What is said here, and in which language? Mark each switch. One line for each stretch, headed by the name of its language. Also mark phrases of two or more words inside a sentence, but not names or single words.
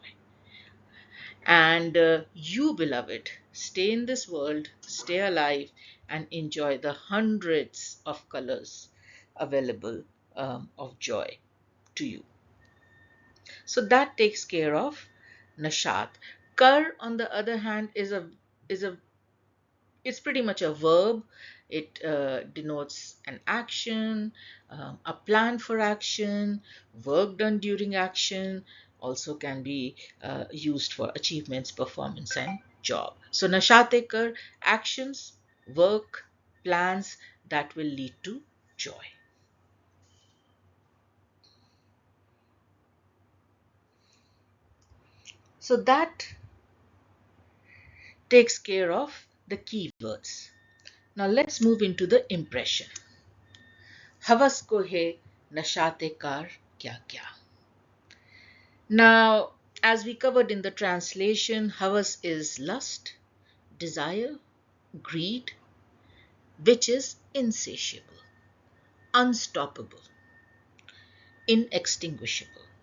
English: And you, beloved, stay in this world, stay alive, and enjoy the hundreds of colors available of joy to you. So that takes care of nashat. Kar, on the other hand, it's pretty much a verb. It denotes an action, a plan for action, work done during action, also can be used for achievements, performance, and job. So
Urdu: نشاطِ کار,
English: actions, work, plans that will lead to joy. So that takes care of the keywords. Now let's move into the impression.
Urdu: ہوس کو ہے نشاطِ کار کیا کیا.
English: Now, as we covered in the translation, Hawas is lust, desire, greed, which is insatiable, unstoppable, inextinguishable.